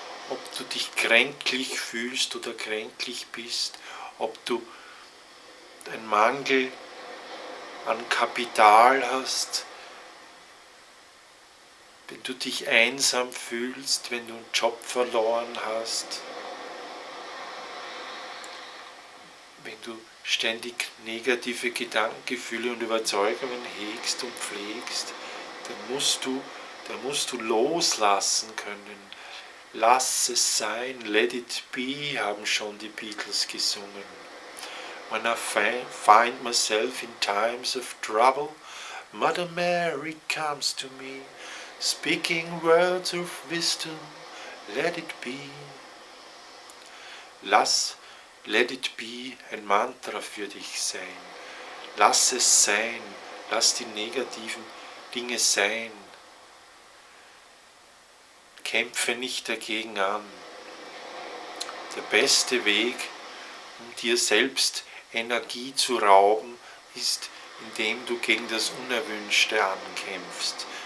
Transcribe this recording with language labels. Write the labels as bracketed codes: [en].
[de] Ob du dich kränklich fühlst oder kränklich bist, ob du einen Mangel an Kapital hast, wenn du dich einsam fühlst, wenn du einen Job verloren hast, wenn du ständig negative Gedanken, Gefühle und Überzeugungen hegst und pflegst, dann musst du loslassen können. Lass es sein, [en] let it be, [de] haben schon die Beatles gesungen. [en] When I find myself in times of trouble, Mother Mary comes to me, speaking words of wisdom, let it be. [de] Lass [en] let it be [de] ein Mantra für dich sein. Lass es sein, lass die negativen Dinge sein. Kämpfe nicht dagegen an. Der beste Weg, um dir selbst Energie zu rauben, ist, indem du gegen das Unerwünschte ankämpfst.